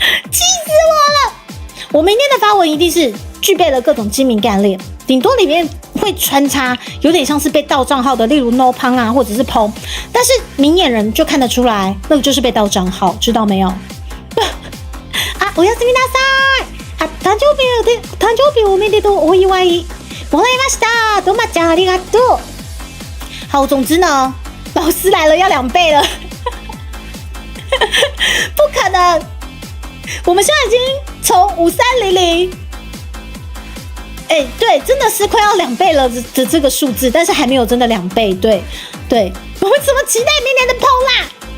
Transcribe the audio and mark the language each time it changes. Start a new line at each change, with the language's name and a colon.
Chinese: 气死我了！我明天的发文一定是具备了各种精明干练，顶多里面会穿插有点像是被盗账号的，例如 no 胖啊，或者是烹，但是明眼人就看得出来，那个就是被盗账号，知道没有？
Japanese: 啊，おやすみなさい。あ、誕生日おめでとうお祝いもらいました。どうもちゃんありがとう。
Chinese: 好，总之呢，老师来了要2倍了，不可能。我们现在已经从5300，对，真的是快要2倍了的这个数字，但是还没有真的2倍，对，我们怎么期待明年的烹啦？